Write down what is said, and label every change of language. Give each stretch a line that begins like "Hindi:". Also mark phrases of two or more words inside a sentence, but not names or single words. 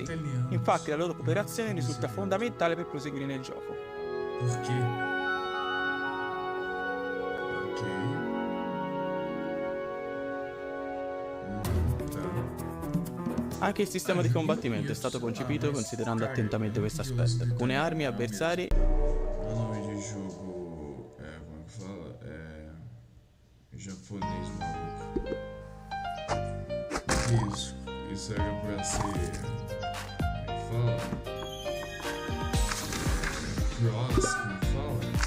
Italian: Infatti la loro cooperazione risulta fondamentale per proseguire nel gioco. Anche il sistema di combattimento è stato concepito considerando attentamente questo aspetto. Alcune armi e avversari.
Portuguese: O nome de jogo como é que fala? Japonês, maluco. Isso. Isso era pra ser. Como é que fala? Cross, como é que fala?